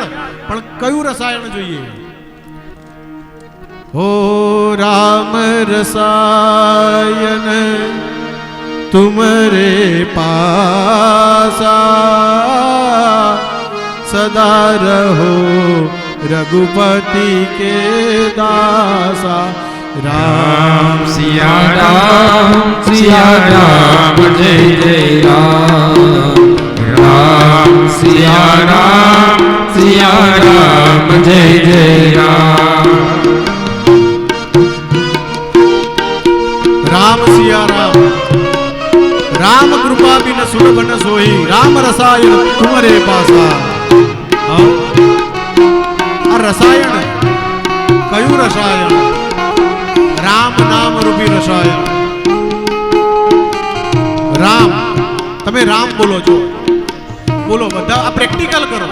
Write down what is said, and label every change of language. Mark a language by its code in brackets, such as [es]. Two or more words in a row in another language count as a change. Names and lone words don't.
[gu] પણ કયું રસાયણ જોઈએ? હો [hi] राम रसायन तुमरे पासा सदा रहो रघुपति के दासा. राम सिया राम जय जय राम. राम सिया राम जय जय राम. राम सिया राम राम कृपा बिन सुलभ न सोई. राम रसायन तुम्हारे पासा. [gu] રસાયણ કયું રસાયણ? રામ નામ રૂપી રસાયણ. રામ, તમે રામ બોલો છો, બોલો બધા. આ પ્રેક્ટિકલ કરો.